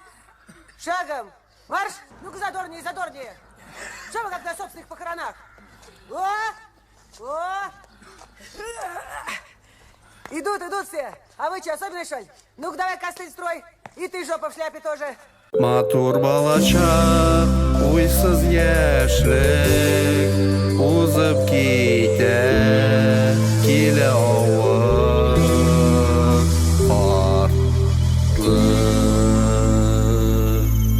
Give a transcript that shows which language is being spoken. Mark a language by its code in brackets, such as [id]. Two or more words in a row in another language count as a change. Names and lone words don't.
[ru] Шагом! Марш! Ну-ка задорнее, задорнее! Что вы как на собственных похоронах? О! Идут все! А вы что, особенно, что ли? Ну-ка давай костыль строй! И ты, жопа в шляпе тоже! [tt] Матур балачак, уйсыз яшьлек, узып китә, килә авыр картлык.